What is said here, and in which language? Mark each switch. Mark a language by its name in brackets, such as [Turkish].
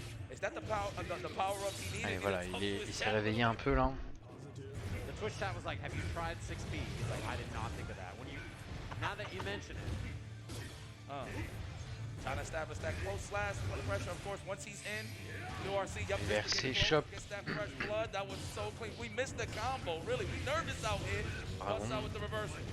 [English] Is that the power up he needed? [French] Allez voilà, il s'est réveillé un peu là. [English] The Twitch chat was like, have you tried 6B? He's like, I did not think of that. Now that you mention it. Trying to establish that close slash under pressure, of course, once he's in. URC, yup, Versé shop. gets that fresh blood. That was so clean. We missed the combo, really. We nervous out here. What's out with the reversal?